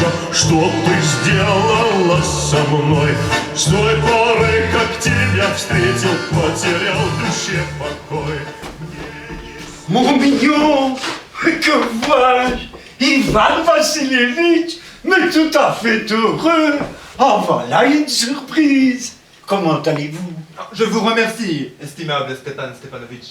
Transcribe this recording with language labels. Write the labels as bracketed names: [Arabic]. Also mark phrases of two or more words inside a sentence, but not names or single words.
[Russian] что ты сделала со мной. С той поры, как тебя встретил, потерял в душе покой. [French] Mon mignon, que vois-je? Ivan Vassilievitch, mais tout à fait heureux. Ah, voilà une surprise. Comment allez-vous? Je vous remercie, estimable Stepan Stepanovitch.